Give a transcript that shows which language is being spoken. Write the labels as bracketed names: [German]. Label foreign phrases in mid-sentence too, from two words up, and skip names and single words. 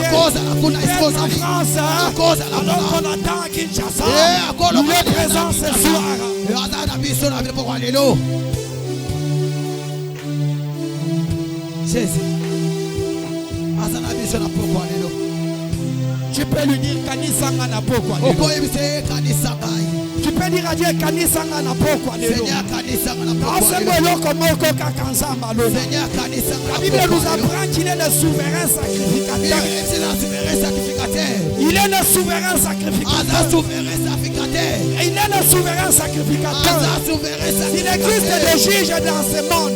[French] Il peut être en France, alors qu'on attend à Kinshasa. Il est présent ce soir. Jésus. Tu peux lui dire [Lingala] Kanisanga na pokwa. [French] Tu peux dire à Dieu [Lingala] Kanisanga na pokwa. [French] La Bible nous apprend qu'il est le souverain sacrificateur. Il est le souverain sacrificateur. Il est le souverain sacrificateur. Il existe des juges dans ce monde.